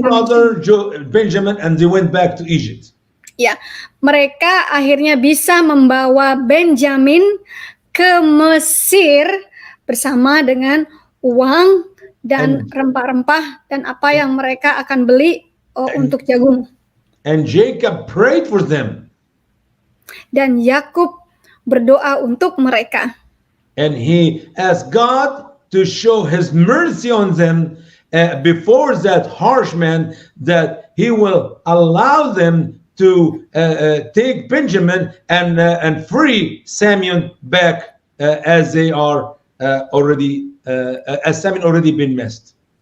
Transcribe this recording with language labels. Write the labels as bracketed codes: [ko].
[en] brother Benjamin and they went back to Egypt. [id] Ya, mereka akhirnya bisa membawa Benjamin ke Mesir bersama dengan uang dan rempah-rempah dan apa yang mereka akan beli untuk jagung. [en] And Jacob prayed for them. [id] Dan Yakub berdoa untuk mereka. [en] And he asked God to show his mercy on them before that harsh man, that he will allow them to take Benjamin and free Samuel back as they are already as Samuel already been messed.